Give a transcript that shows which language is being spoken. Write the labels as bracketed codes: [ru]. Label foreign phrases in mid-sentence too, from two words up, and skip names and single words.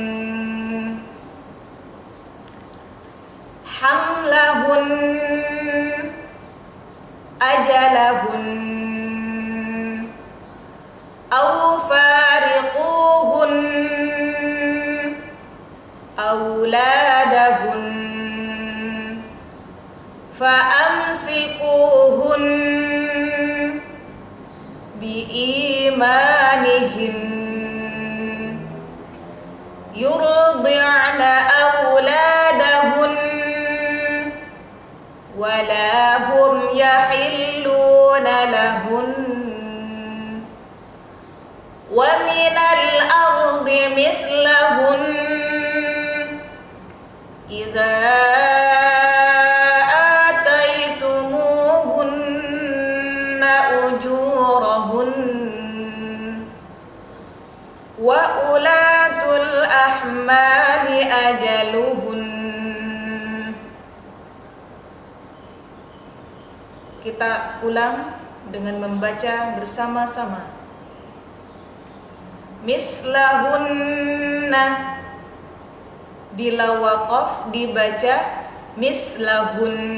[ar] حملهن، أجلهن، أو فارقوهن، أولادهن، فأمسكوهن بأيمانهن, يرضعن أولادهن ولا هم يحلون لهن, ومن الأرض مثلهن إذا آتيتموهن أجورهن، وأولات الأحمال أجلهن. [id] Kita ulang dengan membaca bersama-sama. Mislahunna, bila waqaf dibaca mislahun.